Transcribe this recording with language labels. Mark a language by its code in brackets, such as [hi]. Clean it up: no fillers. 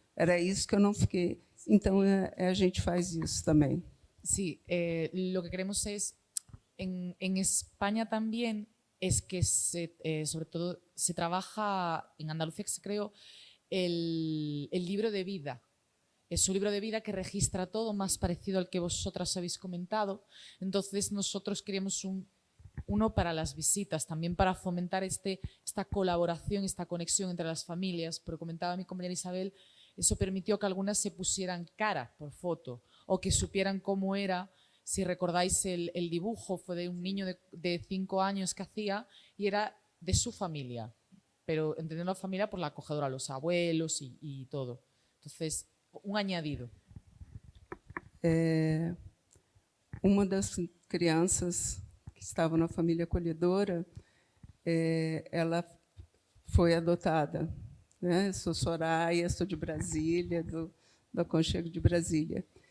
[pt] Era isso que eu não fiquei. Então, a gente faz isso também. [es] Sí, lo que queremos es, en España también, es que sobre todo se trabaja, en Andalucía que se creó, el libro de vida. Es un libro de vida que registra todo, más parecido al que vosotras habéis comentado. Entonces nosotros queríamos uno para las visitas, también para fomentar esta colaboración, esta conexión entre las familias. Pero comentaba mi compañera Isabel, eso permitió que algunas se pusieran cara por foto o que supieran cómo era. Si recordáis el dibujo, fue de un niño de 5 años que hacía y era de su familia, pero entendiendo la familia por la acogedora, los abuelos y todo. Entonces, un añadido. [pt] Uma das crianças que estava na família acolhedora, ela foi adotada, né? Eu sou Soraya, sou de Brasília, do Aconchego de Brasília.